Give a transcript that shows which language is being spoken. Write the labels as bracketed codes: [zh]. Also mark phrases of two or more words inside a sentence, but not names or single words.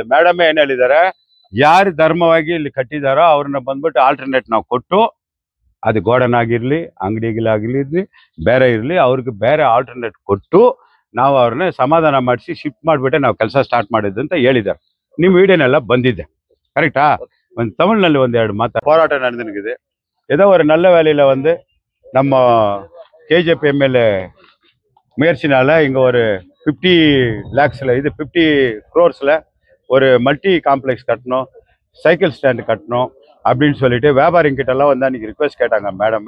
[kn] ಮೇಡಮೇ ಏನ್ ಹೇಳಿದ್ದಾರೆ, ಯಾರು ಧರ್ಮವಾಗಿ ಇಲ್ಲಿ ಕಟ್ಟಿದಾರೋ ಅವ್ರನ್ನ ಬಂದ್ಬಿಟ್ಟು ಆಲ್ಟರ್ನೇಟ್ ನಾವು ಕೊಟ್ಟು, ಅದು ಗೋಡನ್ ಆಗಿರ್ಲಿ, ಅಂಗಡಿಗಳಾಗಿರ್ಲಿ, ಬೇರೆ ಇರ್ಲಿ, ಅವ್ರಿಗೆ ಬೇರೆ ಆಲ್ಟರ್ನೇಟ್ ಕೊಟ್ಟು ನಾವು ಅವ್ರನ್ನ ಸಮಾಧಾನ ಮಾಡಿಸಿ ಶಿಫ್ಟ್ ಮಾಡಿಬಿಟ್ಟೆ ನಾವು ಕೆಲಸ ಸ್ಟಾರ್ಟ್ ಮಾಡಿದ್ದು ಅಂತ ಹೇಳಿದ್ದಾರೆ. ನಿಮ್ಮ ವಿಡಿಯೋನೆಲ್ಲ ಬಂದಿದೆ, ಕರೆಕ್ಟಾ? ಒಂದು ತಮಿಳ್ನಲ್ಲಿ ಒಂದೆರಡು ಮಾತು ಹೋರಾಟ ನಡೆದಿದೆ. [ta] ஏதோ ஒரு நல்ல வேலையில் வந்து நம்ம KJP MLA முயற்சினால இங்கே ஒரு 50 lakhsல இது 50 crores ஒரு [en] multi complex [ta] கட்டணும், [en] cycle stand [ta] கட்டணும் அப்படின்னு சொல்லிட்டு வியாபாரிங்கிட்டெல்லாம் வந்து அன்றைக்கி ரிக்வெஸ்ட் கேட்டாங்க.